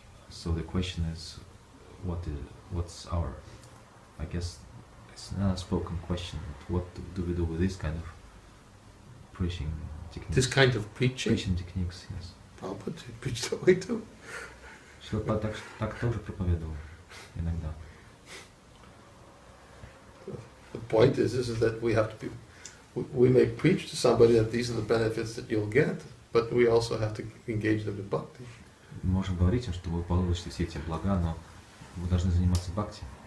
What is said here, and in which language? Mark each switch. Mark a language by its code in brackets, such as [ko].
[en] So the question is, what's our, I guess it's an unspoken question, but what do we do with this kind of preaching techniques? This kind of preaching? Preaching techniques, yes. Prabhupada preached that way too. [ru] Шрила так тоже проповедовал иногда. [en] The point is that we have to be, we may preach to somebody that these are the benefits that you'll get, but we also have to engage them in bhakti. [ru] Можем говорить им, что вы получите все эти блага, но вы должны заниматься бхакти.